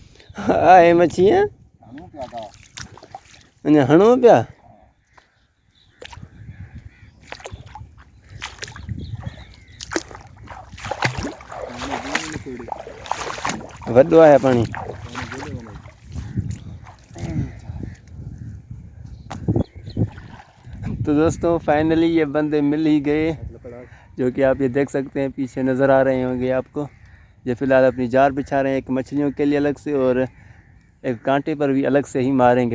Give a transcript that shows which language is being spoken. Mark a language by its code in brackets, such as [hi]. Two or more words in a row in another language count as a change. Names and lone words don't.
[sd] आए मच्छियाँ हणू पिया था अञा हणो पिया वॾो आहे पाणी। [hi] तो दोस्तों फाइनली ये बंदे मिल ही गए, जो कि आप ये देख सकते हैं पीछे नज़र आ रहे होंगे आपको। ये फ़िलहाल अपनी जार बिछा रहे हैं, एक मछलियों के लिए अलग से और एक कांटे पर भी अलग से ही मारेंगे।